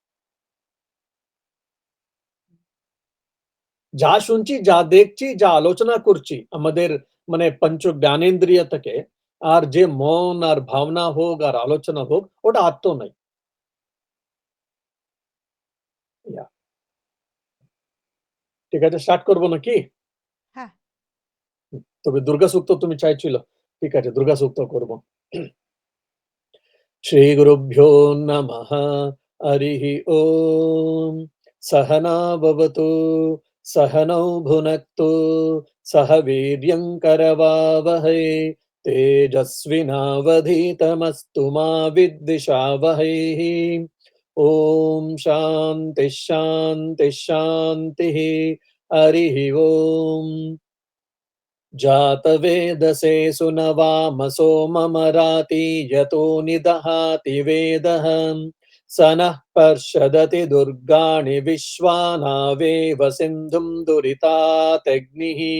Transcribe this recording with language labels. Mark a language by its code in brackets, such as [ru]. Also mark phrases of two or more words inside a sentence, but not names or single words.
[bn] যা শুনছি, যা দেখছি, যা আলোচনা করছি আমাদের মানে পঞ্চ জ্ঞানেন্দ্রিয় থেকে আর যে মন আর ভাবনা হোক আর আলোচনা হোক ওটা আত্ম নাই। ইয়া ঠিক আছে স্টার্ট করব নাকি? হ্যাঁ, তবে দুর্গা সূক্ত তুমি চাইছিল। ঠিক আছে দুর্গা সূক্ত করব। [sa] श्रीगुरुभ्यो नमः हरिः ॐ सहना भवतु सहनौ भुनक्तु सह वीर्यङ्करवावहै तेजस्विनावधीतमस्तु मा विद्विषावहैः ॐ शान्तिः शान्तिः शान्तिः हरिः ॐ जातवेदसे सुनवामसो ममराति यतो निदहाति वेदः स नः पर्षदति दुर्गाणि विश्वानावेव सिन्धुं दुरितात्यग्निः